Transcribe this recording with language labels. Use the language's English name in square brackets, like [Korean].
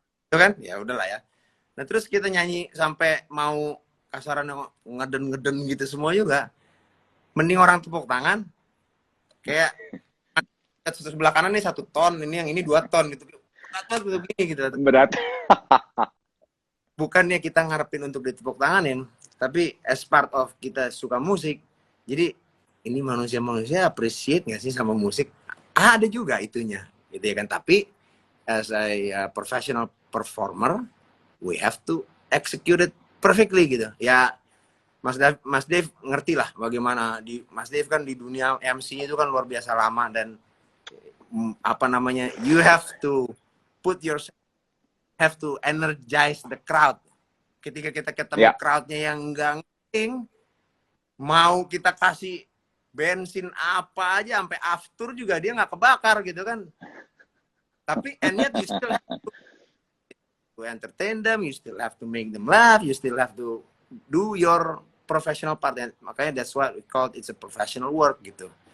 [Indonesian] Itu kan ya udahlah ya. Nah terus kita nyanyi sampai mau kasaran ngeden gitu semua juga, mending orang tepuk tangan kayak sebelah kanan nih 1 ton, ini yang ini 2 ton gitu, begini gitu. Berat. Bukannya kita ngarepin untuk ditepuk tanganin, tapi [English] as part of [Indonesian] kita suka musik, jadi ini manusia appreciate nggak sih sama musik? Ada juga itunya gitu ya kan. [English] Tapi as a professional performer, we have to execute it perfectly gitu ya. [Indonesian] Mas Dave ngerti lah bagaimana Mas Dave kan di dunia MC itu kan luar biasa lama, dan apa namanya, [English] you have to have to energize the crowd. [Indonesian] Ketika kita ketemu crowdnya yang enggak ngeting, mau kita kasih bensin apa aja sampai after juga dia nggak kebakar gitu kan. Tapi [English] and yet you still have to entertain them, you still have to make them laugh, you still have to do your professional part. And [Indonesian] makanya [English] that's what we call it's a professional work gitu.